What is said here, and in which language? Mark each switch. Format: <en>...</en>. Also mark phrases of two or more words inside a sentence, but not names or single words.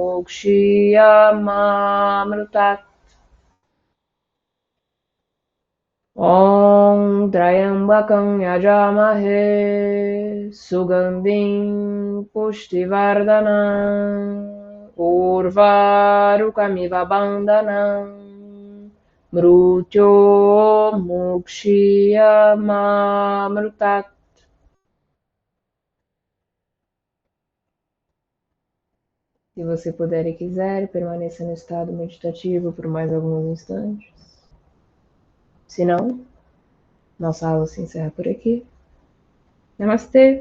<sa>मुक्षीयमामृतात् ॐ त्र्यम्बकं यजामहे सुगन्धिं पुष्टिवर्धनम् उर्वारुकमिव बन्धनम् मृचो</sa> <pt>Mukshiyamamrutat Se você puder e quiser, permaneça no estado meditativo por mais alguns instantes. Se não, nossa aula se encerra por aqui. Namastê!</pt>